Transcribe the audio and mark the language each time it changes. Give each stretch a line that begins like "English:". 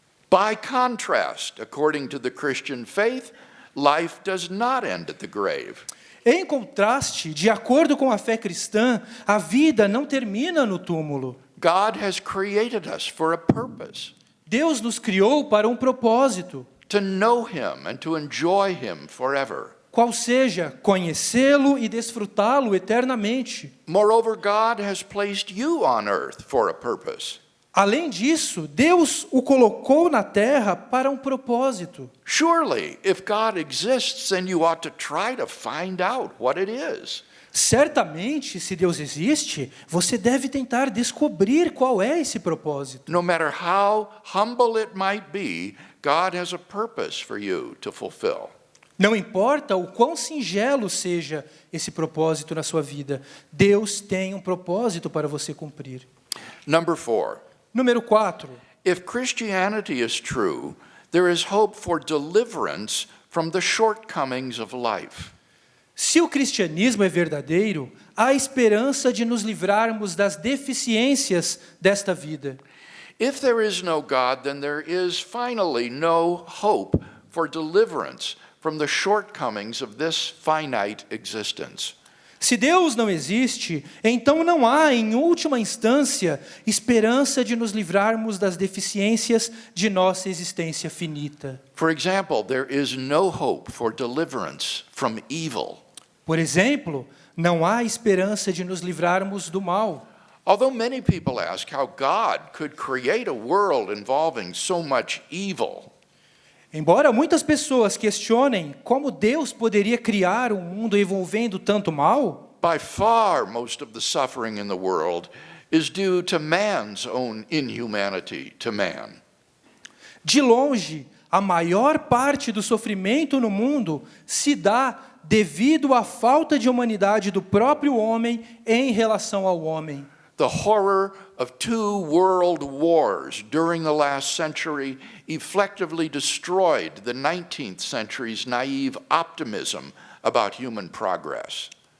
English: By contrast, according to the Christian faith, life does not end at the grave.
Portuguese: Em contraste, de acordo com a fé cristã, a vida não termina no túmulo.
English: God has created us for a purpose.
Portuguese: Deus nos criou para um propósito,
English: To know Him and to enjoy Him forever.
Portuguese: qual seja conhecê-lo e desfrutá-lo eternamente.
English: Moreover, God has placed you on earth for a purpose.
Portuguese: Além disso, Deus o colocou na terra para um propósito.
English: Surely, if God exists, then you ought to try to find out what it is.
Portuguese: Certamente, se Deus existe, você deve tentar descobrir qual é esse propósito.
English: No matter how humble it might be, God has a purpose for you to fulfill.
Portuguese: Não importa o quão singelo seja esse propósito na sua vida, Deus tem um propósito para você cumprir.
English: Number 4.
Portuguese: Número 4.
English: If Christianity is true, there is hope for deliverance from the shortcomings of life.
Portuguese: Se o cristianismo é verdadeiro, há esperança de nos livrarmos das deficiências desta vida.
English: If there is no God, then there is finally no hope for deliverance from the shortcomings of this finite existence.
Portuguese: Se Deus não existe, então não há, em última instância, esperança de nos livrarmos das deficiências de nossa existência finita.
English: For example, there is no hope for deliverance from evil.
Portuguese: Por exemplo, não há esperança de nos livrarmos do mal.
English: Although many people ask how God could create a world involving so much evil,
Portuguese: Embora muitas pessoas questionem como Deus poderia criar um mundo envolvendo tanto mal,
English: by far most of the suffering in the world is due to man's own inhumanity to man.
Portuguese: de longe, a maior parte do sofrimento no mundo se dá devido à falta de humanidade do próprio homem em relação ao homem.
English: The horror of 2 world wars during the last century effectively destroyed the 19th century's naive optimism about human progress.